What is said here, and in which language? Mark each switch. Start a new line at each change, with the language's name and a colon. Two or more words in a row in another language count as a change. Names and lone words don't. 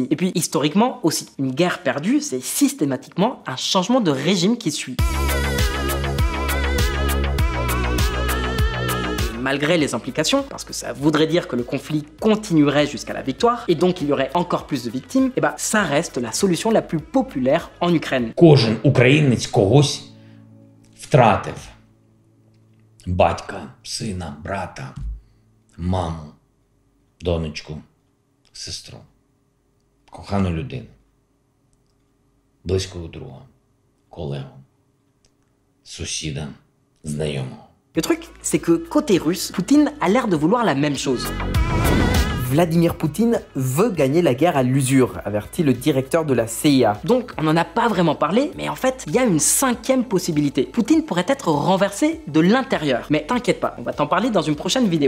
French: Et puis historiquement aussi, une guerre perdue, c'est systématiquement un changement de régime qui suit. Malgré les implications, parce que ça voudrait dire que le conflit continuerait jusqu'à la victoire, et donc il y aurait encore plus de victimes, et bah ça reste la solution la plus populaire en Ukraine.
Ukrainian: Кожен українець когось втратив. Батька, сина, брата, маму, донечку, сестру, кохану людину, близького друга, колегу, сусіда, знайомого.
French: Le truc, c'est que côté russe, Poutine a l'air de vouloir la même chose. Vladimir Poutine veut gagner la guerre à l'usure, avertit le directeur de la CIA. Donc, on n'en a pas vraiment parlé, mais en fait, il y a une 5e possibilité. Poutine pourrait être renversé de l'intérieur. Mais t'inquiète pas, on va t'en parler dans une prochaine vidéo.